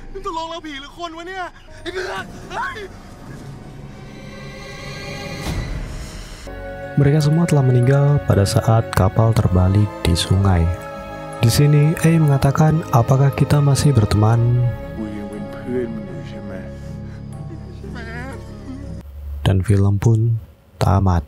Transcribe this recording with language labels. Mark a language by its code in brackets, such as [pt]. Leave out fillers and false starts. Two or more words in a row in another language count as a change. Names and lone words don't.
[th] ลงแล้วผีหรือคนวะเนี่ยไอ้เผือกเฮ้ย [id] Mereka semua telah meninggal pada saat kapal terbalik di sungai. Di sini, A mengatakan, apakah kita masih berteman? Dan film pun tamat.